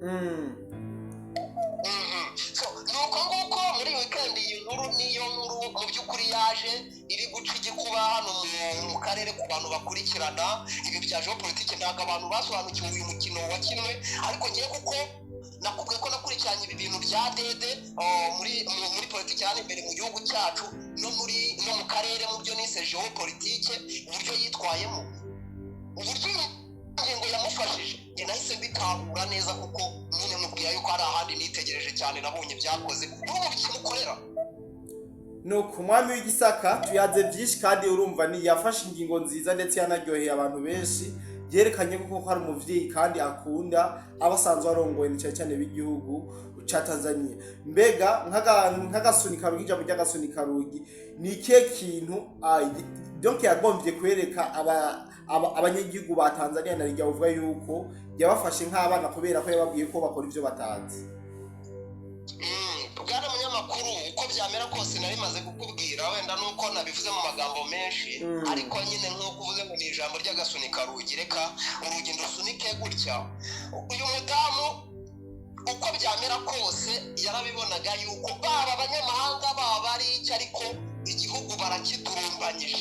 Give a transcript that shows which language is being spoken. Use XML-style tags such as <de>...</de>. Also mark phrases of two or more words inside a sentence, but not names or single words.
<rw>nuko nguko muri weekend iyi nkuru niyo nkuru mu by'ukuri yaje iri guca igikuba hano mu karere ku bantu bakurikirana ibi bya geopolitike ntabwo abantu basobanukiwe uyu mukino wakinwe ariko ngiye kuko nakubwiye ko nakurikiranye ibi bintu bya dede muri politiki hano imbere mu gihugu cyacu no mu karere mu byo nise geopolitike uburyo yitwayemo uburyo ingingo yamufashije njye nahise mbitahura neza kuko nyine mubwira yuko hari ahandi nitegereje cyane nabonye byakoze n'ubu bikimukorera.</rw> <rn>nuko umwami w'igisaka tuyaze byinshi kandi urumva ni yafashe ingingo nziza ndetse yanaryoheye abantu benshi, yerekanye ko hari umuvyeyi kandi akunda abasanzwe arongoye cyane cyane b'igihugu ca Tanzania. Mbega nk'agasunika ijambo ry'agasunika rugi ni ikihe kintu donc yagombye kwereka abanyagihugu ba Tanzania na rijya uvuga yuko yabafashe nk'abana kubera ko yababwiye ko bakora ivyo batanze?</rn> <rw>Bwana munyamakuru uko byamera kose nari maze kukubwira wenda nuko nabivuze mu magambo menshi ariko nyine nk'uko uvuze ngo ni ijambo ry'agasunika rugi, reka urugi ndusunike gutya. Uyu mudamu uko byamera kose yarabibonaga yuko baba abanyamahanga baba ari icyo ariko igihugu barakidurumbanyije.</rw>